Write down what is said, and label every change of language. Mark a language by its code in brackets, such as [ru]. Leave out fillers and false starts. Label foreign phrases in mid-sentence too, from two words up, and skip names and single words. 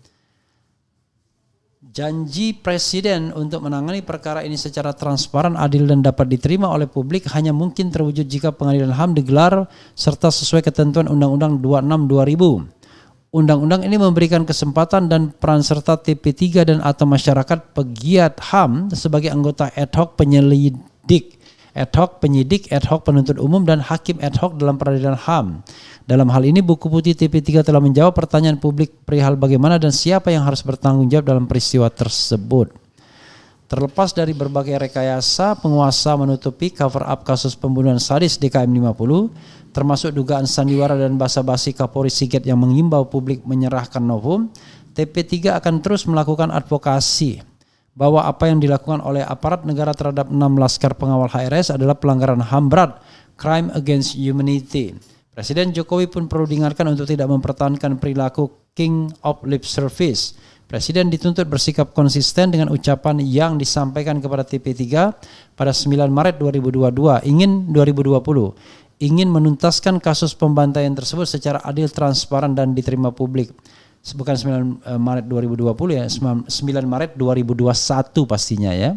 [id] Janji Presiden untuk menangani perkara ini secara transparan, adil dan dapat diterima oleh publik hanya mungkin terwujud jika pengadilan HAM digelar serta sesuai ketentuan Undang-Undang 26/2000. Undang-undang ini memberikan kesempatan dan peran serta TP3 dan atau masyarakat pegiat HAM sebagai anggota [la] ad hoc [id] penyelidik, [la] ad hoc [id] penyidik, [la] ad hoc [id] penuntut umum dan hakim [la] ad hoc [id] dalam peradilan HAM. Dalam hal ini buku putih TP3 telah menjawab pertanyaan publik perihal bagaimana dan siapa yang harus bertanggung jawab dalam peristiwa tersebut. Terlepas dari berbagai rekayasa, penguasa menutupi [en] cover up [id] kasus pembunuhan sadis di KM50, termasuk dugaan sandiwara dan basa-basi Kapolri Sigit yang mengimbau publik menyerahkan novum. TP3 akan terus melakukan advokasi bahwa apa yang dilakukan oleh aparat negara terhadap 6 laskar pengawal HRS adalah pelanggaran HAM berat, [en] crime against humanity. [id] Presiden Jokowi pun perlu diingatkan untuk tidak mempertahankan perilaku [en] king of lip service. [id] Presiden dituntut bersikap konsisten dengan ucapan yang disampaikan kepada TP3 pada 9 Maret 2020, ingin menuntaskan kasus pembantaian tersebut secara adil, transparan dan diterima publik. Bukan 9 Maret 2020 ya, 9 Maret 2021 pastinya ya.